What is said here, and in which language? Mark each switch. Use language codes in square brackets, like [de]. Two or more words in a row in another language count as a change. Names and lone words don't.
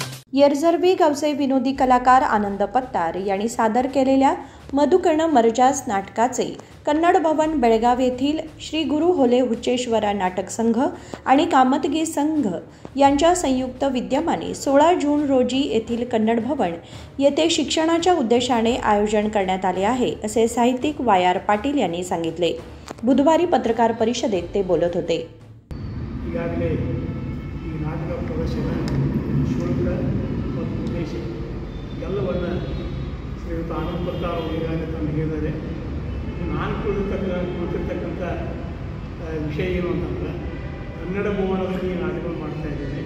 [mr] येरझरवी गावचे विनोदी कलाकार आनंद पत्तार यांनी सादर केलेल्या मधुकर्ण मर्जास नाटकाचे कन्नड भवन बेळगाव येथील श्री गुरु होले हुच्चेश्वरा नाटक संघ आणि कामतगी संघ यांच्या संयुक्त विद्यमाने 16 जून रोजी येथील कन्नड भवन येथे शिक्षणाच्या उद्देशाने आयोजन करण्यात आले आहे असे साहित्यिक वाय.आर. पाटील यांनी सांगितले. बुधवारी पत्रकार परिषदेत ते बोलत होते. [kn] ಎಲ್ಲವನ್ನು ಶ್ರೀಯುತ ಆನಂದ ಪತ್ತಾರ್ ಅವರು ಈಗಾಗಲೇ ತಮಗೆ ಹೇಳಿದ್ದಾರೆ. ನಾನು ಕುಳಿತಿರ್ತಕ್ಕಂಥ ವಿಷಯ ಏನು ಅಂತಂದರೆ, ಕನ್ನಡ ಭವನದಲ್ಲಿ ನಾಟಕಗಳು ಮಾಡ್ತಾಯಿದ್ದೇನೆ.